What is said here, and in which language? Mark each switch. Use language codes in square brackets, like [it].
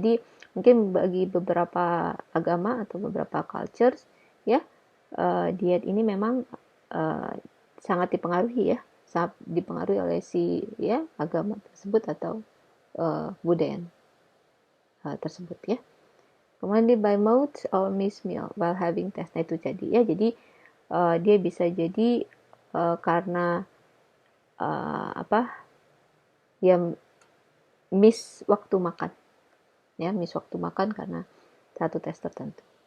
[id] Jadi mungkin bagi beberapa agama atau beberapa cultures ya, diet ini memang sangat dipengaruhi ya, sangat dipengaruhi oleh si ya agama tersebut atau budaya tersebut ya. [en] Kemudian by mouth or miss meal while having test. [id] Nah itu jadi ya, jadi dia bisa jadi karena dia miss waktu makan ya, miss waktu makan karena satu tes tertentu.